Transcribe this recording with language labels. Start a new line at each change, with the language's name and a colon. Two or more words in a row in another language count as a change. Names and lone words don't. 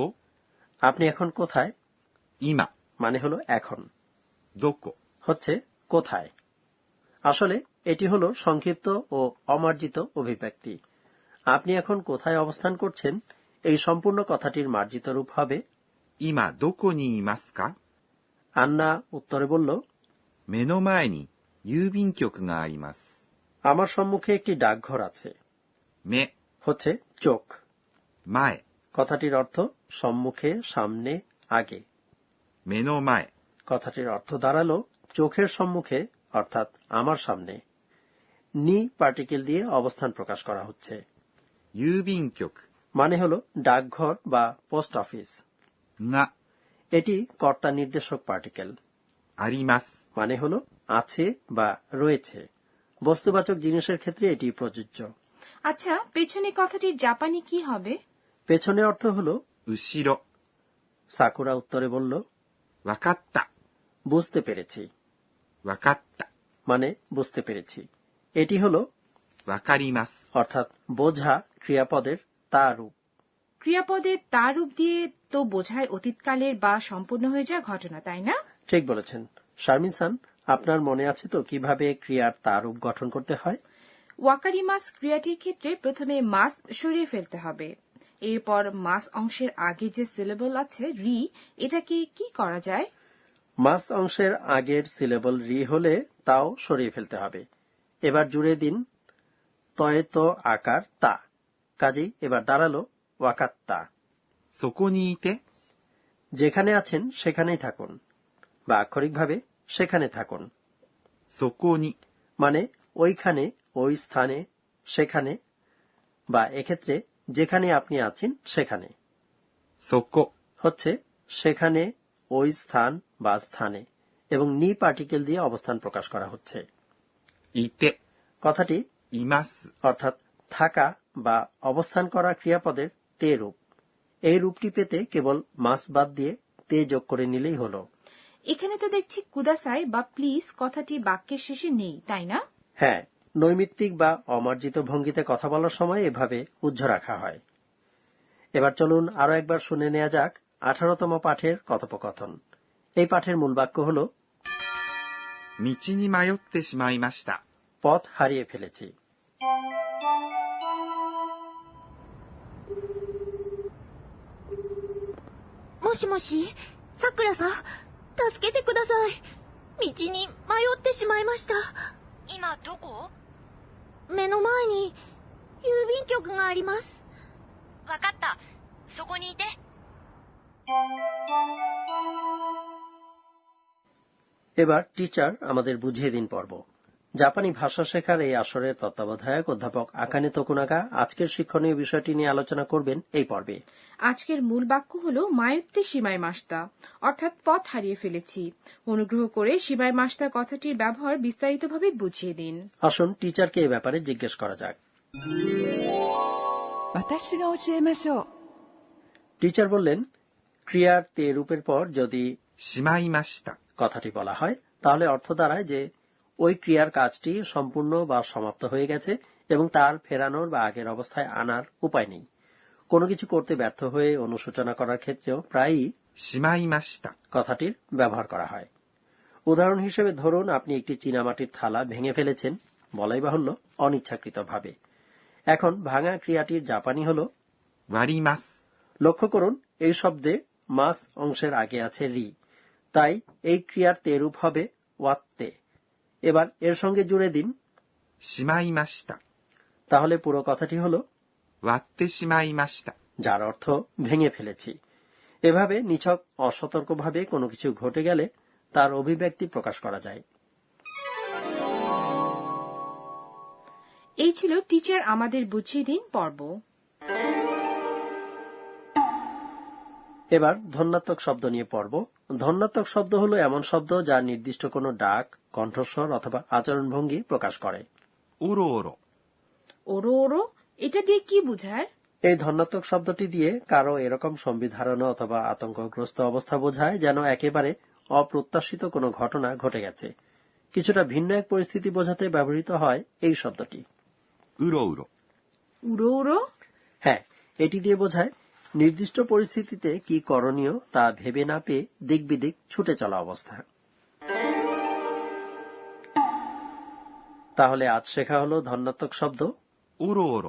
Bangla: আপনি এখন কোথায়?
Japanese: 今
Bangla: মানে হলো এখন,
Japanese: どこ？
Bangla: হচ্ছে কোথায়। আসলে এটি হলো সংক্ষিপ্ত ও অমার্জিত অভিব্যক্তি। আপনি এখন কোথায় অবস্থান করছেন, এই সম্পূর্ণ কথাটির মার্জিত রূপ হবে
Japanese: 今どこにいますか？
Bangla: আন্না উত্তরে বলল,
Japanese: 目の前に郵便局があります。
Bangla: আমার সম্মুখে একটি ডাকঘর আছে।
Japanese: 目
Bangla: হচ্ছে চোখ।
Japanese: 前
Bangla: কথাটির অর্থ সম্মুখে, সামনে, আগে।
Japanese: 目の前
Bangla: কথাটির অর্থ দাঁড়ালো চোখের সম্মুখে, অর্থাৎ আমার সামনে। নি পার্টিকেল দিয়ে অবস্থান প্রকাশ করা হচ্ছে।
Japanese: 郵便局
Bangla: মানে হলো ডাকঘর বা পোস্ট অফিস।
Japanese: が
Bangla: এটি কর্তা নির্দেশক পার্টিকেল।
Japanese: あります。
Bangla: মানে হলো আছে বা রয়েছে। বস্তুবাচক জিনিসের ক্ষেত্রে এটি প্রযোজ্য। আচ্ছা, পেছনে কথাটির জাপানি কি হবে? পেছনে অর্থ হলো
Japanese: 後ろ
Bangla: সাকুরা উত্তরে বলল,
Japanese: わかった。
Bangla: বুঝতে পেরেছি।
Japanese: わかった。
Bangla: মানে বুঝতে পেরেছি। এটি হলো
Japanese: わかります。
Bangla: অর্থাৎ বোঝা ক্রিয়াপদের তা রূপ। ক্রিয়াপদের তা রূপ দিয়ে তো বোঝায় অতীতকালের বা সম্পূর্ণ হয়ে যাওয়া ঘটনা, তাই না? ঠিক বলেছেন শারমিন সান। আপনার মনে আছে তো কিভাবে ক্রিয়ার তা রূপ গঠন করতে হয়? ওয়াকারিমাস ক্রিয়াটির ক্ষেত্রে প্রথমে মাস সরিয়ে ফেলতে হবে। এরপর মাস অংশের আগে যে সিলেবল আছে রি, এটাকে কি করা যায়? মাস অংশের আগের সিলেবল রি হলে তাও সরিয়ে ফেলতে হবে। এবার জুড়ে দিন তয়েত আকার তা, কাজেই এবার দাঁড়ালো ওয়াকাত্তা।
Japanese: そこにいて
Bangla: যেখানে আছেন সেখানেই থাকুন, বা আক্ষরিকভাবে সেখানে থাকুন।
Japanese: そこに
Bangla: মানে ওইখানে, ওই স্থানে, সেখানে, বা এক্ষেত্রে যেখানে আপনি আছেন সেখানে।
Japanese: そこ
Bangla: হচ্ছে সেখানে, ওই স্থান বা স্থানে, এবং নি পার্টিকেল দিয়ে অবস্থান প্রকাশ করা হচ্ছে।
Japanese: いて
Bangla: কথাটি
Japanese: います
Bangla: অর্থাৎ থাকা বা অবস্থান করা ক্রিয়াপদের তে রূপ। এই রূপটি পেতে কেবল মাস বাদ দিয়ে তে যোগ করে নিলেই হলো। এখানে তো দেখছি কুদাসাই বা প্লিজ কথাটি বাক্যের শেষে নেই, তাই না? হ্যাঁ, নৈমিত্তিক বা অমার্জিত ভঙ্গিতে কথা বলার সময় এভাবে উজ্জ্ব রাখা হয়। এবার চলুন আরো একবার শুনে নেওয়া যাক 18তম পাঠের কথোপকথন। এই পাঠের মূল বাক্য হল
Japanese: 道に迷ってしまいました
Bangla: পথ হারিয়ে ফেলেছি।
Japanese: もしもし、さくらさん、助けてください。道に迷ってしまいました。今どこ？目の前に郵便局があります。わかった。そこにいて。
Bangla: এবার টিচার আমাদের বুঝিয়ে দিন পর্ব। জাপানি ভাষা শেখার এই আসরের তত্ত্বাবধায়ক অধ্যাপক আকানে তোকুনাগা আজকের শিক্ষণীয় বিষয়টি নিয়ে আলোচনা করবেন এই পর্বে। আজকের মূল বাক্য হল
Japanese: 迷って しまいました,
Bangla: অর্থাৎ পথ হারিয়ে ফেলেছি। অনুগ্রহ করে
Japanese: しまいました
Bangla: কথাটির ব্যবহার বিস্তারিতভাবে বুঝিয়ে দিন। আসুন টিচারকে এ ব্যাপারে জিজ্ঞেস করা যাক।
Japanese: 私が教えましょう。
Bangla: টিচার বললেন, ক্রিয়ার তে রূপের পর যদি
Japanese: しまいました
Bangla: কথাটি বলা হয় তাহলে অর্থ দাঁড়ায় যে ওই ক্রিয়ার কাজটি সম্পূর্ণ বা সমাপ্ত হয়ে গেছে এবং তার ফেরানোর বা আগের অবস্থায় আনার উপায় নেই। কোনো কিছু করতে ব্যর্থ হয়ে অনুশোচনা করার ক্ষেত্রেও প্রায়ই
Japanese: しまいました
Bangla: কথাটির ব্যবহার করা হয়। উদাহরণ হিসেবে ধরুন আপনি একটি চীনামাটির থালা ভেঙে ফেলেছেন, বলাই বাহুল্য অনিচ্ছাকৃতভাবে। এখন ভাঙা ক্রিয়াটির জাপানি হল
Japanese: 割ります
Bangla: লক্ষ্য করুন এই শব্দে মাস অংশের আগে আছে রি, তাই এই ক্রিয়ার তে রূপ হবে ওয়াত্তে। এবার এর সঙ্গে জুড়ে দিন
Japanese: しまいました
Bangla: তাহলে পুরো কথাটি হলো
Japanese: 割ってしまいました
Bangla: যার অর্থ ভেঙে ফেলেছি। এভাবে নিছক অসতর্কভাবে কোনো কিছু ঘটে গেলে তার অভিব্যক্তি প্রকাশ করা যায়। এই ছিল টিচার আমাদের বুঝিয়ে দিন পর্ব। এবার ধন্যাত্মক শব্দ নিয়ে পড়ব। ধন্যাত্মক শব্দ হলো এমন শব্দ যা নির্দিষ্ট কোনো ডাক, কণ্ঠস্বর অথবা আচরণভঙ্গি প্রকাশ করে।
Japanese: おろおろおろおろ,
Bangla: এটা দিয়ে কি বোঝায়? এই ধন্যাত্মক শব্দটি দিয়ে কারো এরকম সংবিধারণ অথবা আতঙ্কগ্রস্ত অবস্থা বোঝায় যেন একেবারে অপ্রত্যাশিত কোনো ঘটনা ঘটে গেছে। কিছুটা ভিন্ন এক পরিস্থিতি বোঝাতে ব্যবহৃত হয় এই শব্দটি।
Japanese: うろうろうろうろ,
Bangla: হ্যাঁ, এটি দিয়ে বোঝায় নির্দিষ্ট পরিস্থিতিতে কি করণীয় তা ভেবে না পেয়ে দিক বিদিক ছুটে চলা অবস্থা। তাহলে আজ শেখা হলো ধন্যাত্মক শব্দ
Japanese: おろおろ